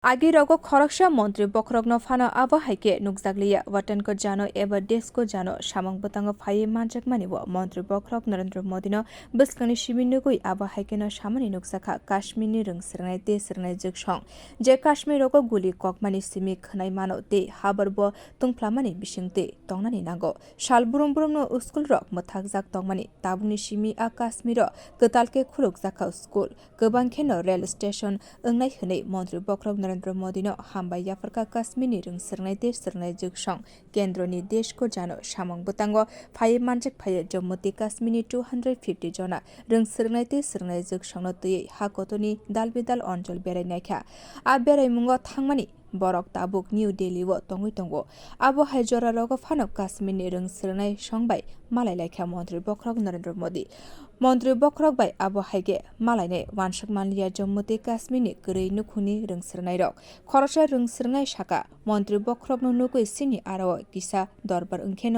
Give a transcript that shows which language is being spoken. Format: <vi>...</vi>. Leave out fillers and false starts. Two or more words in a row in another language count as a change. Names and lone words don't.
<trp>आगे रगो खरकसा मंत्री बखरगनो फानो आबहाइके नुकजागलिया वतनको जानो एबा देशको जानो सामंग बतंग फाइ मानजक मानिबो मंत्री बखरग नरेंद्र मोदीनो बिस्कनि शिबिनुगुइ आबहाइकेनो सामनि नुकसाखा काश्मीरनि रोंसरनाय ते सरनाय जगसं जे काश्मीर रगो गुलि ककमानि सिमि खनाय मानो ते हाबरबो तुंफ्लामानि बिसिंते तंनानि नांगो साल बुरुम बुरुमनो स्कुल रक मथाक जाक तंमानि ताबुनि सिमि आ काश्मीर गतालके खुलुक जाखा स्कुल गोबांखेनो</trp> <en>rail station</en> <trp>ओंनाय हनै मंत्री बखरग नरेंद्र मोदीनो हामबाय याफरका काश्मीरनि रोंसरनाय ते सरनाय जगसं केंद्रनि देश को जानो सामंग बतंगो फाइ मानजक फाइ जम्मू ते काश्मीरनि 250 जना रोंसरनाय ते सरनाय जगसंनो तयै हाकतनि दालबेदाल अंचल बेरायनायखा आ बेरायमुंगो थांमानि बरक ताबुक न्यू दिल्ली वो तंगुइ तंगो आबो हाइजरा रगो फानो काश्मीरनि रोंसरनाय संबाय मालायलायखा मंत्री बखरग नरेंद्र मोदी मंत्री बखरग बाय आबो हाइगे मालायने वानसक मानलिया जम्मू ते काश्मीरनि गरै नुखुनि रोंसरनाय रक खरसा रोंसरनाय शाखा मंत्री बखरग नुकुइ सिनि आरो किसा दरबार ओंखेनो</trp>